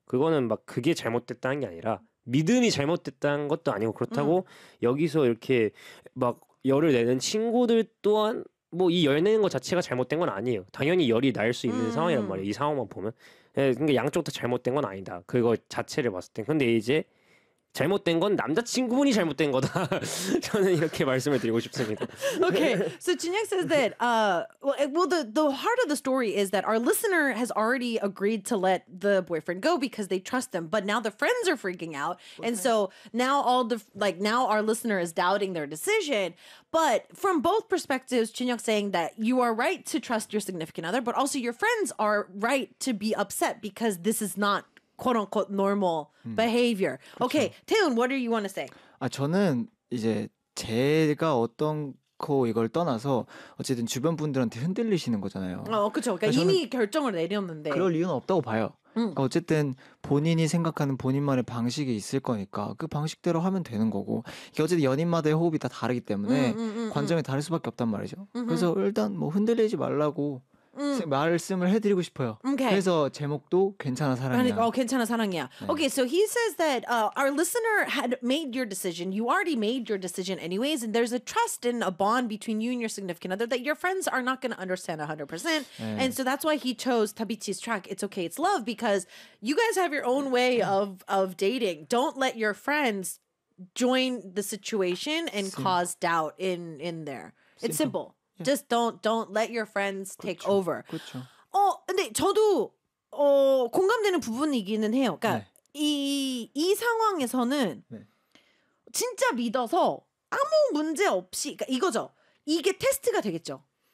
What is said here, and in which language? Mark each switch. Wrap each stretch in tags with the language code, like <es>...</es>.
<ko>그거는 막 그게 잘못됐다는 게 아니라 믿음이 잘못됐다는 것도 아니고 그렇다고 여기서 이렇게 막 열을 내는 친구들 또한 뭐 이 열 내는 거 자체가 잘못된 건 아니에요. 당연히 열이 날 수 있는 상황이란 말이에요. 이 상황만 보면. 그러니까 양쪽 다 잘못된 건 아니다. 그거 자체를 봤을 땐. 근데 이제 잘못된 건 남자친구분이 잘못된 거다. 저는 이렇게 말씀을 드리고 싶습니다.</ko> <en>Okay, so Junhyuk says that, well, the heart of the story is that our listener has already agreed to let the boyfriend go because they trust him. But now the friends are freaking out. Okay. And so now all the, like, now our listener is doubting their decision. But from both perspectives, Junhyuk saying that you are right to trust your significant other, but also your friends are right to be upset because this is not "quote unquote" normal behavior.</en> <ko>그렇죠.</ko> <en>Okay, Taeyeon, what do you want to say?</en> <ko>아 저는 이제 제가 어떤 거 이걸 떠나서 어쨌든 주변 분들한테 흔들리시는 거잖아요. 어 그렇죠. 그러니까 이미 결정을 내렸는데 그럴 이유는 없다고 봐요. 그러니까 어쨌든 본인이 생각하는 본인만의 방식이 있을 거니까 그 방식대로 하면 되는 거고 이게 어쨌든 연인마다의 호흡이 다 다르기 때문에 관점이 다를 수밖에 없단 말이죠. 그래서 일단 뭐 흔들리지 말라고. 말씀을 해드리고 싶어요.</ko> <en>Okay.</en> <ko>그래서 제목도 괜찮아 사랑이야. 어, 괜찮아 사랑이야. 네.</ko> <en>Okay, so he says that our listener had made your decision. You already made your decision anyways, and there's a trust and a bond between you and your significant other that your friends are not going to understand 100%.</en> <ko>네.</ko> <en>And so that's why he chose Tabichi's track, It's Okay, It's Love, because you guys have your own way of dating. Don't let your friends join the situation and cause doubt in there. It's simple. Yeah. Just don't let your friends take</en> <ko>그렇죠.</ko> <en>over.</en> <ko>그렇죠. 근데 저도 공감되는 부분이기는 해요. 그러니까 이 네. 상황에서는 네. 진짜 믿어서 아무 문제 없이 그러니까 이거죠. 이게 테스트가 되겠죠.</ko>